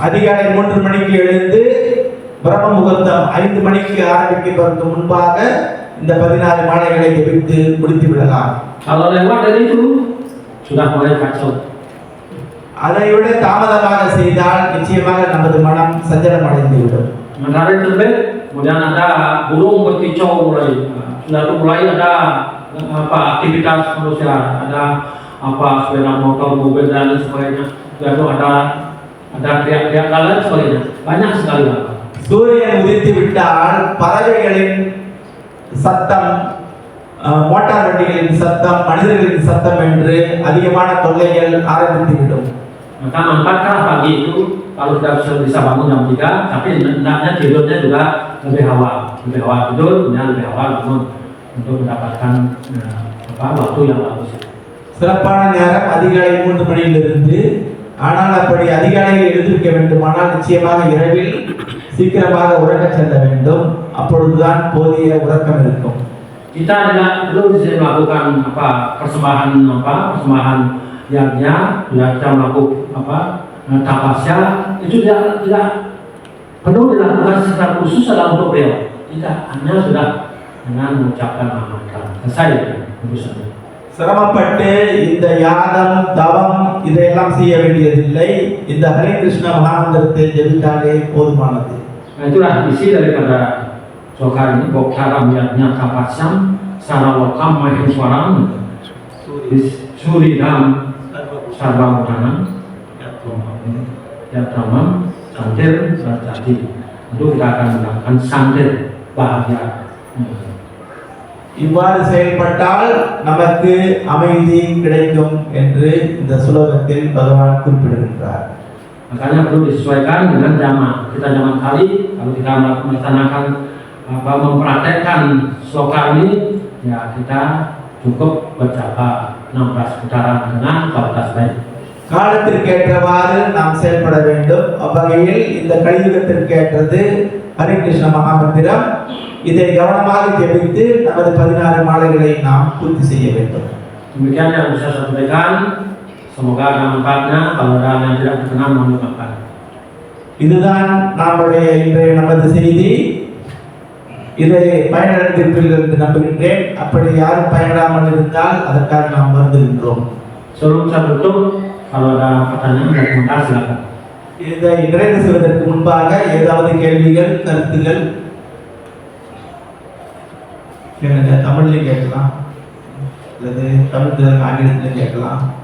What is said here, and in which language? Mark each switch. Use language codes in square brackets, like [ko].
[ta] அதிகாலை 3 மணிக்கு எழுந்து பிரம்ம முகூர்த்தம் 5 மணிக்கு ஆரம்பிப்பதற்கு முன்பாக இந்த 16 மாலைகளை ஜெபித்து முடித்து விடலாம். [id] Kalau lewat dari itu sudah mulai kacau. [ta] அதை விட தாமதமாக செய்தால் நிச்சயமாக நமது மனம் சஞ்சலம் அடைந்துவிடும். [id] Matahari terbit, kemudian ada burung berkicau mulai. Sudah mulai ada aktivitas manusia, ada sepeda motor, mobil dan sebagainya. Lalu ada teriak-teriak dan sebagainya. Banyak sekali. [ta] சூரியன் உதித்து விட்டால் பறவைகளின் சத்தம், மோட்டார் வண்டிகளின் சத்தம், மனிதர்களின் சத்தம் என்று அதிகமான தொல்லைகள் ஆரம்பித்துவிடும். [id] Maka manfaatkan pagi itu kalau kita bisa bangun jam 3, tapi hendaknya tidurnya juga lebih awal tidur, kemudian lebih awal bangun untuk mendapatkan waktu yang bagus. [ta] சிறப்பான நேரம் அதிகாலை 3 மணியிலிருந்து. ஆனால் அப்படி அதிகாலையில் எழுந்திருக்க வேண்டுமானால் நிச்சயமாக இரவில் சீக்கிரமாக உறங்க செல்ல வேண்டும். அப்பொழுதுதான் போதிய உறக்கம் இருக்கும். [id] Kita tidak perlu melakukan persembahan yagnya, kita melakukan tapasya itu tidak perlu dilakukan secara khusus adalah untuk beliau. Tidak, hanya sudah dengan mengucapkan mantra selesai urusannya. [ta] சிரமப்பட்டு இந்த யாகம் தவம் இதையெல்லாம் செய்ய வேண்டியதில்லை. இந்த ஹரே கிருஷ்ண மகாமந்திரத்தை ஜெபித்தாலே போதுமானது. [id] Nah, itulah isi daripada sloka ini. Bokara miyatnya kapasyam sarawakam maheswaram suridam sarvamudhanam yatramam santir sarjati. Itu kita akan melakukan santir bahagia. [ta] இவ்வாறு செயல்பட்டால் நமக்கு அமைதி கிடைக்கும் என்று இந்த ஸ்லோகத்தில் பகவான் குறிப்பிடுகின்றார். [id] Makanya perlu disesuaikan dengan zaman. Kita zaman kali kalau kita melaksanakan mempraktekkan sloka ini, ya kita cukup berjapa 16 putaran dengan kualitas baik. [ta] காலத்திற்கேற்றவாறு நாம் செயல்பட வேண்டும். அவ்வகையில் இந்த கலியுகத்திற்கேற்றது ஹரே கிருஷ்ண மகாமந்திரம். இதை கவனமாக ஜெபித்து நமது 16 மாலைகளை நாம் பூர்த்தி செய்ய வேண்டும். [id] Demikian yang bisa saya sampaikan. Semoga ada manfaatnya. Kalau ada yang tidak berkenan mohon dimaafkan. [ta] இதுதான் நம்முடைய இன்றைய நமது செய்தி. இதை பயனடைந்திருப்பீர்கள் என்று நம்புகின்றேன். அப்படி யாரும் பயனடாமல் இருந்தால் அதற்காக நாம் வருந்துகின்றோம். [id] Sebelum saya tutup, kalau ada pertanyaan dan komentar silakan. [ta] இதை நிறைவு செய்வதற்கு முன்பாக ஏதாவது கேள்விகள் கருத்துகள் கேளுங்க. தமிழ்லையும் கேட்கலாம் அல்லது தமிழ் ஆங்கிலத்திலும் கேட்கலாம்.